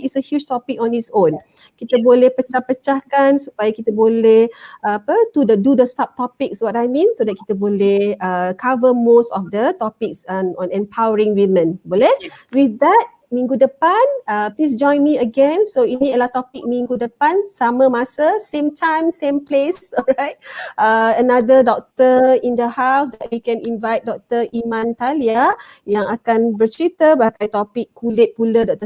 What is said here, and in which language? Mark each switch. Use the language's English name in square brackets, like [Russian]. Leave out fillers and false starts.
[English] It's a huge topic on its own. [Malay] Kita boleh pecah-pecahkan supaya kita boleh [English] do the subtopics, what I mean, so that [Malay] kita boleh [English] cover most of the topics on empowering women. [Malay] Boleh? [English] With that, [Malay] minggu depan, [English] please join me again. [Malay] So ini adalah topik minggu depan, sama masa, [English] same time, same place. Alright. Another doctor in the house that we can invite, Dr. [Malay] Iman Talia, yang akan bercerita pakai topik kulit pula Dr.